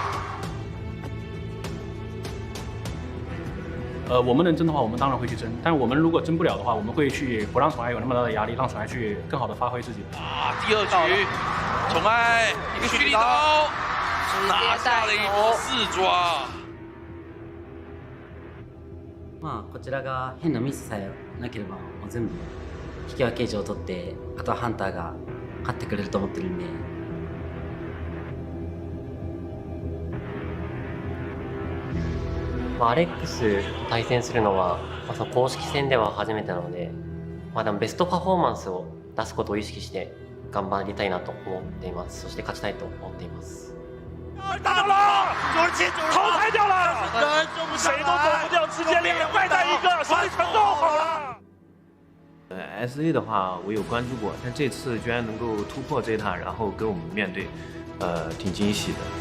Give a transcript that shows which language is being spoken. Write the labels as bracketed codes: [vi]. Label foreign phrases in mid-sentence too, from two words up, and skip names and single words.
[zh] 我们能争的话，我们当然会去争。但我们如果争不了的话，我们会去不让宠爱有那么大的压力，让宠爱去更好的发挥自己。啊，第2局，宠爱一个蓄力刀，拿下了一波4抓。 [ja] まあこちらが変なミスさえなければ、もう全部引き分け以上取って、あとはハンターが勝ってくれると思ってるんで。アレックスと対戦するのは、その公式戦では初めてなので、でもベストパフォーマンスを出すことを意識して頑張りたいなと思っています。そして勝ちたいと思っています。 [zh] 打了，淘汰掉了，谁都走不掉，直接2个败带1个，所以全都好了。 SA 的话我有关注过，但这次居然能够突破这一塔，然后跟我们面对，挺惊喜的。